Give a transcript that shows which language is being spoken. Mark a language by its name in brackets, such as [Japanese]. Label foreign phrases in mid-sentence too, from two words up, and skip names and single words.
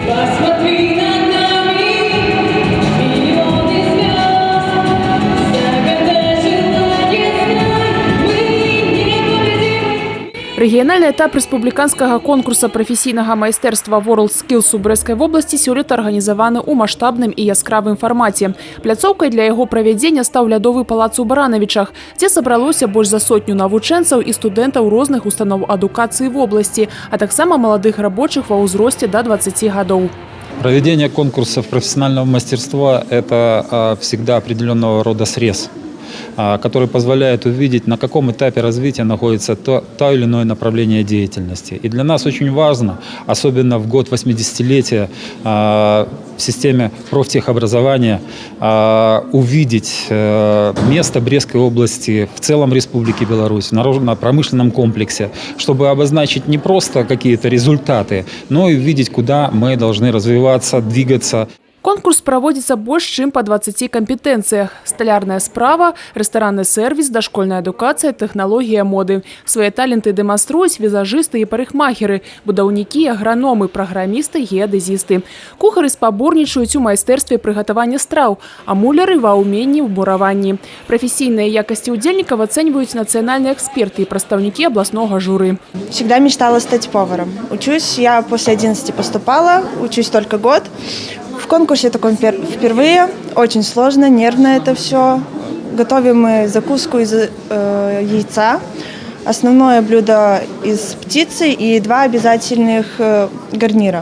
[Belarusian] Рэгіянальны этап рэспубліканскага конкурса прафесійнага майстэрства WorldSkills у Брэсцкай вобласці сёлета арганізаваны ў маштабным і яскравым фармаце. Пляцоўкай для яго правядзення стаў лядовы палац у Баранавічах, дзе сабралося больш за 100 навучэнцаў і студэнтаў розных устаноў адукацыі вобласці, а таксама маладых рабочых ва ўзросце да 20 гадоў. [Russian] Проведение конкурсов профессионального мастерства – это всегда определенного рода срез, который позволяет увидеть, на каком этапе развития находится то или иное направление деятельности. И для нас очень важно, особенно в год 80-летия в системе профтехобразования, увидеть место Брестской области в целом Республики Беларусь, в народно-промышленном комплексе, чтобы обозначить не просто какие-то результаты, но и увидеть, куда мы должны развиваться, двигаться. [Belarusian] Конкурс праводзіцца больш чым па 20 кампетэнцыях. Сталярная справа, рэстаранны сервіс, дашкольная адукацыя, тэхналогія моды. Свае таленты дэманструюць візажысты і парыкмахеры, будаўнікі, аграномы, праграмісты, геадэзісты. Кухары спаборнічаюць у майстэрстве прыгатавання страў, а муляры ва ўменні ў бураванні. Прафесійныя якасці ўдзельнікаў ацэньваюць нацыянальныя эксперты і прадстаўнікі абласнога журы. [Russian] Всегда мечтала стать поваром. Учусь, я после 11 поступала, учусь только год. В конкурсе таком впервые, очень сложно, нервно это все. Готовим мы закуску из яйца, основное блюдо из птицы и 2 обязательных гарнира.